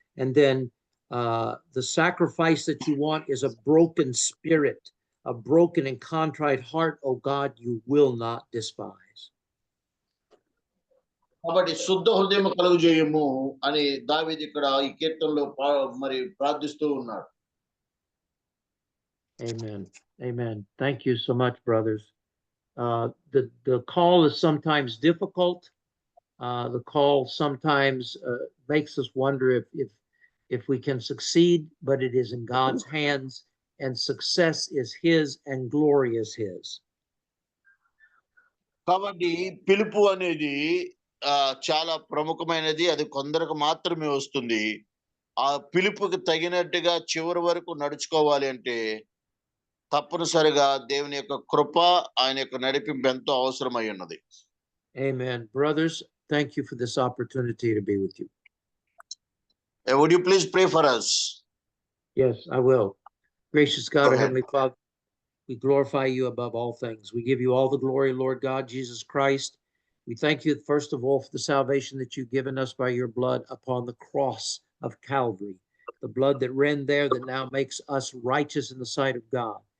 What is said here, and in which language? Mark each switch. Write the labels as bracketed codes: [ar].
[en] And then the sacrifice that you want is a broken spirit, a broken and contrite heart, O God, you will not despise. [te] కాబట్టి శుద్ధ హృదయం కలుగు చేయము అని దావీదు ఇక్కడ ఈ కీర్తనలో మరి ప్రార్థిస్తూ ఉన్నాడు. [en] Amen. Amen. Thank you so much, brothers. The call is sometimes difficult. The call sometimes makes us wonder if we can succeed, but it is in God's hands, and success is His and glory is His. [te] కాబట్టి పిలుపు అనేది చాలా ప్రముఖమైనది. అది కొందరికి మాత్రమే వస్తుంది. ఆ పిలుపుకి తగినట్టుగా చివరి వరకు నడుచుకోవాలి అంటే తప్పనిసరిగా దేవుని యొక్క కృప, ఆయన యొక్క నడిపింపు ఎంతో అవసరమై ఉన్నది. [en] Amen. Brothers, thank you for this opportunity to be with you. Would you please pray for us? Yes, I will. Gracious God, our ahead. Heavenly Father, we glorify you above all things. We give you all the glory, Lord God, Jesus Christ. We thank you, first of all, for the salvation that you've given us by your blood upon the cross of Calvary, the blood that ran there that now makes us righteous in the sight of God.